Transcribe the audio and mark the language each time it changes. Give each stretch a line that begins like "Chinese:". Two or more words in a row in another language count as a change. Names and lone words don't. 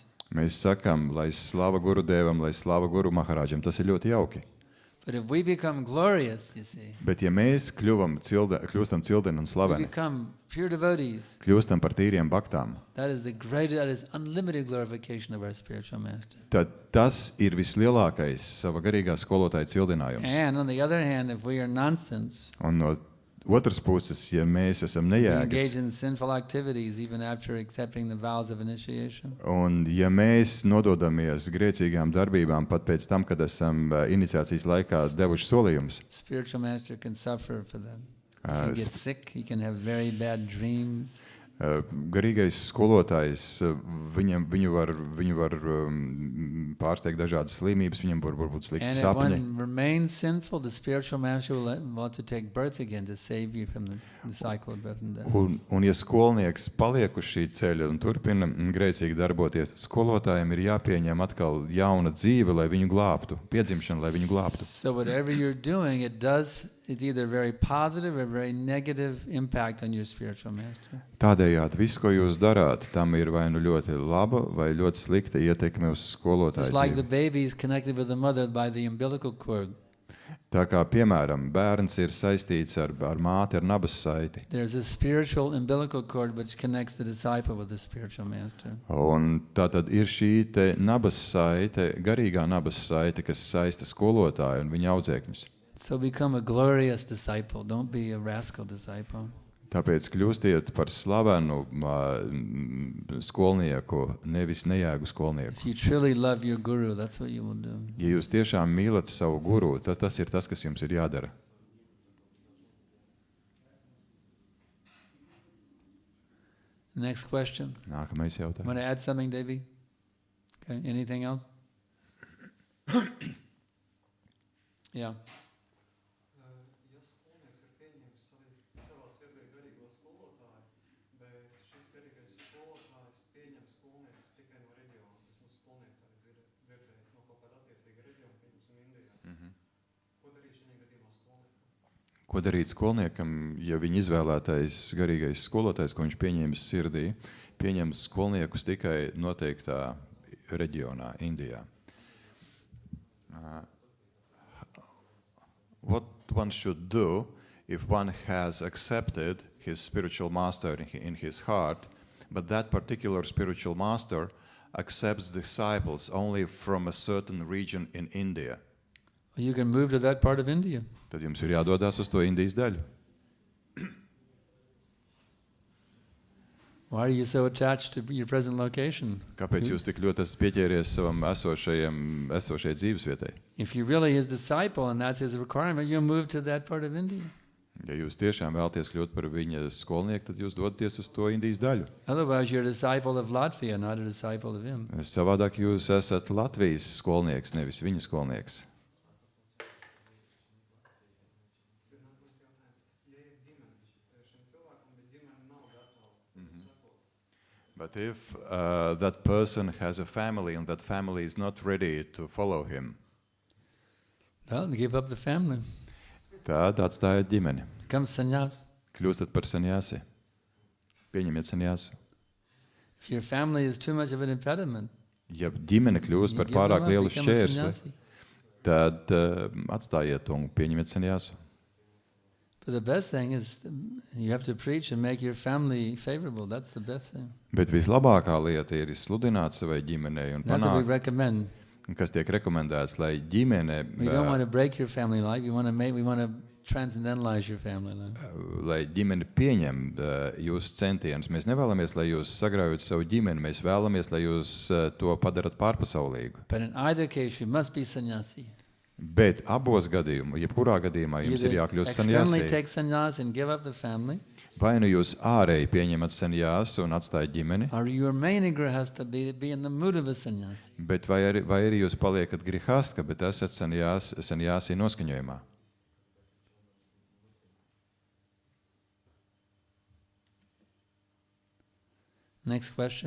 Latvian: Mēs sakam, lai slava Gurudevam, lai slava Guru Maharāģam, tas ir ļoti jauki.
English: But if we become glorious, you see,
Latvian: Bet ja mēs kļūstam cildeni un
English: we
Latvian: slaveni,
English: become pure devotees,
Latvian: kļūstam par tīriem baktām,
English: that is unlimited glorification of our spiritual master.
Latvian: tad tas ir vislielākais sava garīgā skolotāja cildinājums.
English: And on the other hand, if we are nonsense,
Latvian: Un no otras puses, ja mēs esam
English: we engage
Latvian: nejēgas,
English: in sinful activities even after accepting the vows of initiation,
Latvian: un ja mēs nododamies grēcīgām darbībām pat pēc tam, kad esam iniciācijas laikā devuši solījumus,
English: spiritual master can suffer for that. He Uh, can get sick, he can have very bad dreams.
Latvian: garīgais skolotājs, viņu var pārsteigt dažādas slimības, viņam var būt slikti
English: And if
Latvian: sapņi.
English: one remains sinful, the spiritual master will want to take birth again to save you from the cycle of birth and death.
Latvian: Un ja skolnieks paliek uz šī ceļa un turpina grēcīgi darboties, tad skolotājiem ir jāpieņem atkal jauna dzīve, lai viņu glābtu, piedzimšana, lai viņu glābtu.
English: So whatever you're doing, it's either very positive or very negative impact on your spiritual master.
Latvian: Tādējādi viss, ko jūs darāt, tam ir vai nu ļoti laba vai ļoti slikta ietekme uz skolotāju
English: Just like the
Latvian: dzīvi.
English: baby is connected with the mother by the umbilical cord.
Latvian: Tā kā, piemēram, bērns ir saistīts ar māti, ar nabas saiti.
English: There's a spiritual umbilical cord which connects the disciple with the spiritual master.
Latvian: Un tā tad ir šī te nabas saite, garīgā nabas saite, kas saista skolotāju un viņa audzēkņus.
English: So become a glorious disciple. Don't be a rascal disciple.
Latvian: Tāpēc kļūstiet par slavenu skolnieku, nevis nejēgu skolnieku.
English: If you truly love your guru, that's what you will do.
Latvian: Ja jūs tiešām mīlat savu guru, tad tas ir tas, kas jums ir jādara.
English: Next question.
Latvian: Nākamais jautājums.
English: Want to add something, Devi? Okay. Anything else? Yeah.
Latvian: Ja skolnieks ir pieņēmis savā sirdī garīgo skolotāju, bet šis garīgais skolotājs pieņem skolnieks tikai no reģiona, tas skolnieks tā ir dzirdējis no kaut kāda attiecīga reģiona, pieņemsim Indijā. Ko darīt šajā gadījumā skolniekam? Ko darīt skolniekam, ja viņa izvēlētais garīgais skolotājs, ko viņš pieņēmis sirdī, pieņem skolniekus tikai noteiktā reģionā, Indijā?
English: What one should do if one has accepted his spiritual master in his heart, but that particular spiritual master accepts disciples only from a certain region in India? You can move to that part of India.
Latvian: Tad jums ir jādodas uz to Indijas daļu.
English: Why are you so attached to your present location?
Latvian: Kāpēc jūs tik ļoti esat pieķēries savam esošajai dzīvesvietai?
English: If you're really his disciple and that's his requirement, you'll move to that part of India.
Latvian: Ja jūs tiešām vēlaties kļūt par viņa skolnieku, tad jūs dodaties uz to Indijas daļu.
English: Otherwise, you're a disciple of Latvia, not a disciple of him.
Latvian: Savādāk jūs esat Latvijas skolnieks, nevis viņa skolnieks. Ja ir ģimenes šim cilvēkam, bet ģimene nav gatava sekot.
English: But if that person has a family and that family is not ready to follow him, Well, give up the family.
Latvian: tad atstājiet ģimeni.
English: Become sannyas.
Latvian: Kļūstat par sanjāsi. Pieņemiet sanjāsu.
English: If your family is too much of an impediment,
Latvian: Ja ģimene kļūst
English: you
Latvian: par
English: give them
Latvian: pārāk
English: up,
Latvian: lielu
English: become a
Latvian: šķērsli,
English: sannyasi.
Latvian: tad atstājiet to un pieņemiet sanjāsu.
English: But the best thing is you have to preach and make your family favorable. That's the best thing.
Latvian: Bet vislabākā lieta ir sludināt savai ģimenei un
English: That's what we
Latvian: panākt,
English: recommend.
Latvian: kas tiek rekomendēts, lai ģimene,
English: We don't want to break your family life. We want to transcendentalize your family life.
Latvian: lai ģimene pieņem jūsu centienus. Mēs nevēlamies, lai jūs sagraujat savu ģimeni, mēs vēlamies, lai jūs to padarat pārpasaulīgu.
English: But in either case, you must be sannyasi.
Latvian: Bet abos gadījumos, jebkurā gadījumā jums ir
English: Either
Latvian: jākļūst
English: externally
Latvian: sanjāsī.
English: take sannyas and give up the family,
Latvian: Vai nu jūs ārēji pieņemat sanjāsu un atstājat ģimeni,
English: or your main ignorance has to be in the mood of a sannyasi.
Latvian: bet vai arī jūs paliekat grihastka, bet esat sanjāsī noskaņojumā.
English: Next question.